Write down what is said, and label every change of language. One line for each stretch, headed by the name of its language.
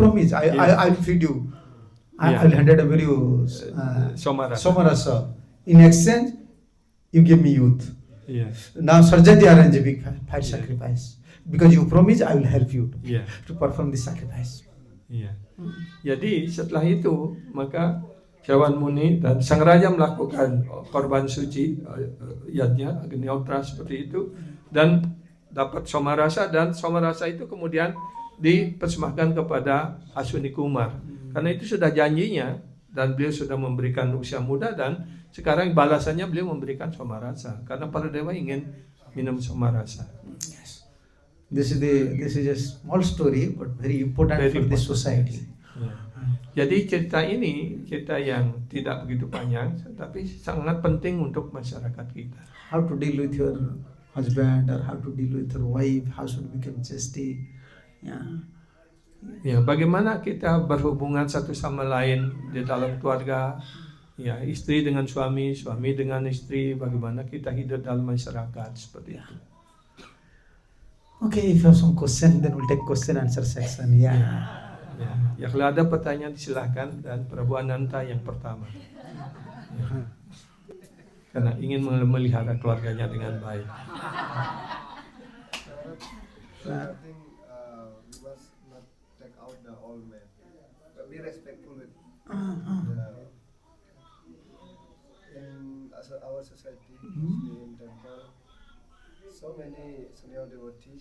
English: promised, Yeah. I will feed you. Yeah. I will hand over you Somarasa. Somarasa. In exchange, you give me youth.
Indonesian: Iya,
English: Now Sarjati arranged a big fire Yeah. sacrifice because you promised I will help you
Indonesian: iya,
English: to perform this sacrifice.
Indonesian: iya. Jadi setelah itu maka Cawan Muni dan sang raja melakukan korban suci yadnya Agnihotra seperti itu dan dapat somarasa dan somarasa itu kemudian dipersembahkan kepada Ashwini Kumar karena itu sudah janjinya dan beliau sudah memberikan usia muda dan sekarang balasannya beliau memberikan somarasa karena para dewa ingin minum somarasa.
English: This is a small story but very important Very for this important. society.
Indonesian: Ya. Jadi cerita ini cerita yang tidak begitu panjang, tapi sangat penting untuk masyarakat kita.
English: How to deal with your husband or how to deal with your wife, how should become chastity. Yeah.
Indonesian: Ya, bagaimana kita berhubungan satu sama lain di dalam keluarga, ya istri dengan suami, suami dengan istri, bagaimana kita hidup dalam masyarakat seperti itu.
English: Okay, if you have some question, then we'll take question answer section. Yeah.
Indonesian: Ya. Ya kalau ada pertanyaan silahkan, dan Prabu Ananta yang pertama. Ya. Karena ingin memelihara keluarganya dengan baik.
English: I think we must not take out the old man, but be respectful with in our society, in temple, so many senior devotees,